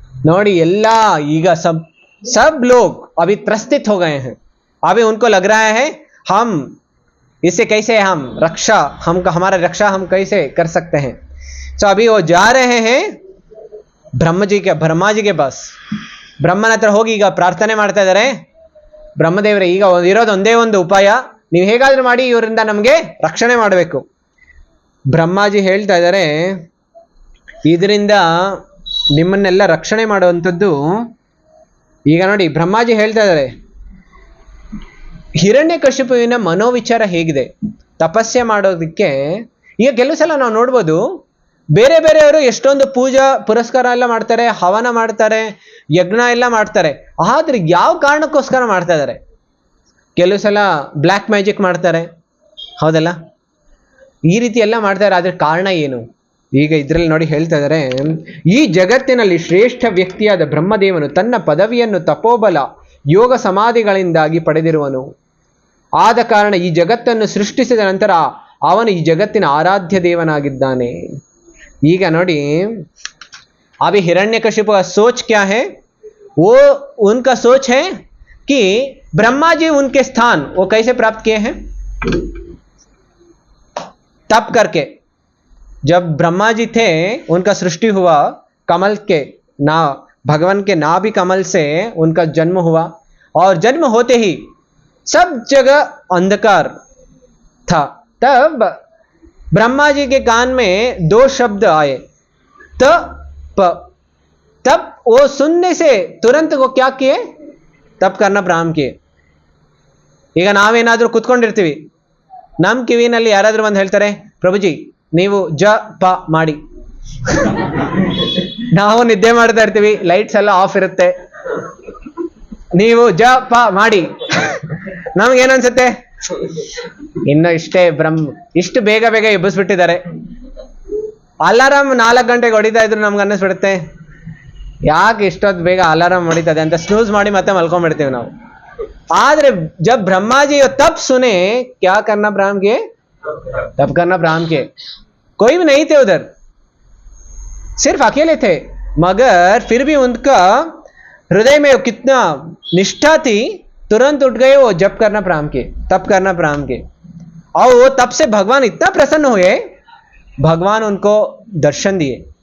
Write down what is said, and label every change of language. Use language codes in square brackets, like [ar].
[kn] ನೋಡಿ ಎಲ್ಲ ಈಗ [hi] सब लोग अभी त्रसित हो गए हैं. अभी उनको लग रहा है हम इससे कैसे हमारा रक्षा हम कैसे कर सकते हैं. तो अभी वो जा रहे हैं ब्रह्मा जी के पास. [kn] ಬ್ರಹ್ಮನ ಹತ್ರ ಹೋಗಿ ಈಗ ಪ್ರಾರ್ಥನೆ ಮಾಡ್ತಾ ಇದ್ದಾರೆ. ಬ್ರಹ್ಮದೇವರೇ, ಈಗ ಇರೋದು ಒಂದೇ ಒಂದು ಉಪಾಯ, ನೀವು ಹೇಗಾದ್ರೂ ಮಾಡಿ ಇವರಿಂದ ನಮಗೆ ರಕ್ಷಣೆ ಮಾಡಬೇಕು. ಬ್ರಹ್ಮಾಜಿ ಹೇಳ್ತಾ ಇದ್ದಾರೆ, ಇದರಿಂದ ನಿಮ್ಮನ್ನೆಲ್ಲ ರಕ್ಷಣೆ ಮಾಡುವಂಥದ್ದು. ಈಗ ನೋಡಿ ಬ್ರಹ್ಮಾಜಿ ಹೇಳ್ತಾ ಇದ್ದಾರೆ, ಹಿರಣ್ಯಕಶಿಪುವಿನ ಮನೋವಿಚಾರ ಹೇಗಿದೆ ತಪಸ್ಸೆ ಮಾಡೋದಕ್ಕೆ. ಈಗ ಕೆಲವು ಸಲ ನಾವು ನೋಡ್ಬೋದು, ಬೇರೆ ಬೇರೆಯವರು ಎಷ್ಟೊಂದು ಪೂಜಾ ಪುರಸ್ಕಾರ ಎಲ್ಲ ಮಾಡ್ತಾರೆ, ಹವನ ಮಾಡ್ತಾರೆ, ಯಜ್ಞ ಎಲ್ಲ ಮಾಡ್ತಾರೆ. ಆದ್ರೆ ಯಾವ ಕಾರಣಕ್ಕೋಸ್ಕರ ಮಾಡ್ತಾ ಇದ್ದಾರೆ? ಕೆಲವು ಸಲ ಬ್ಲ್ಯಾಕ್ ಮ್ಯಾಜಿಕ್ ಮಾಡ್ತಾರೆ ಹೌದಲ್ಲ, ಈ ರೀತಿ ಎಲ್ಲ ಮಾಡ್ತಾರೆ. ಆದ್ರೆ ಕಾರಣ ಏನು? ಈಗ ಇದ್ರಲ್ಲಿ ನೋಡಿ ಹೇಳ್ತಾ ಇದ್ದಾರೆ, ಈ ಜಗತ್ತಿನಲ್ಲಿ ಶ್ರೇಷ್ಠ ವ್ಯಕ್ತಿಯಾದ ಬ್ರಹ್ಮದೇವನು ತನ್ನ ಪದವಿಯನ್ನು ತಪೋಬಲ ಯೋಗ ಸಮಾಧಿಗಳಿಂದಾಗಿ ಪಡೆದಿರುವನು. ಆದ ಕಾರಣ ಈ ಜಗತ್ತನ್ನು ಸೃಷ್ಟಿಸಿದ ನಂತರ ಅವನು ಈ ಜಗತ್ತಿನ ಆರಾಧ್ಯ ದೇವನಾಗಿದ್ದಾನೆ. ಈಗ ನೋಡಿ, [hi] अभी हिरण्यकशिपु का सोच क्या है? वो उनका सोच है कि ब्रह्मा जी उनके स्थान वो कैसे प्राप्त किए हैं? तप करके. जब ब्रह्मा जी थे, उनका सृष्टि हुआ कमल के ना, भगवान के नाभि कमल से उनका जन्म हुआ. और जन्म होते ही सब जगह अंधकार था. तब ब्रह्मा जी के कान में 2 शब्द आए, तब वो सुनने से तुरंत वो क्या किए? तप करना प्रारंभ किए. [kn] ಈಗ ನಾವೇನಾದ್ರೂ ಕುತ್ಕೊಂಡಿರ್ತೀವಿ, ನಮ್ಮ ಕಿವಿನಲ್ಲಿ ಯಾರಾದ್ರೂ ಬಂದು ಹೇಳ್ತಾರೆ, ಪ್ರಭುಜಿ ನೀವು ಜಪ ಮಾಡಿ. ನಾವು ನಿದ್ದೆ ಮಾಡ್ತಾ ಇರ್ತೀವಿ, ಲೈಟ್ಸ್ ಎಲ್ಲ ಆಫ್ ಇರುತ್ತೆ, ನೀವು ಜಪ ಮಾಡಿ. ನಮ್ಗೇನನ್ಸುತ್ತೆ? ಇನ್ನು ಇಷ್ಟು ಬೇಗ ಎಬ್ಬಿಸ್ಬಿಟ್ಟಿದ್ದಾರೆ. ಅಲಾರಾಮ್ 4 ಗಂಟೆಗೆ ಹೊಡಿತಾ ಇದ್ರು ನಮ್ಗೆ ಅನ್ನಿಸ್ಬಿಡುತ್ತೆ, ಯಾಕೆ ಇಷ್ಟೊತ್ತು ಬೇಗ ಅಲಾರಾಮ್ ಹೊಡಿತದೆ ಅಂತ ಸ್ನೂಸ್ ಮಾಡಿ ಮತ್ತೆ ಮಲ್ಕೊಂಡ್ಬಿಡ್ತೀವಿ ನಾವು. ಆದ್ರೆ [hi] ಜಬ್ ಬ್ರಹ್ಮಾಜಿ तप सुने, क्या करना प्रारंभ किए? तप करना प्रारंभ किए. कोई भी नहीं थे उधर, सिर्फ अकेले थे, मगर फिर भी उनका हृदय में कितना निष्ठा थी. तुरंत उठ गए, वो जप करना प्रारंभ किए, तप करना प्रारंभ किए. और वो तप से भगवान इतना प्रसन्न हुए, भगवान उनको दर्शन दिए.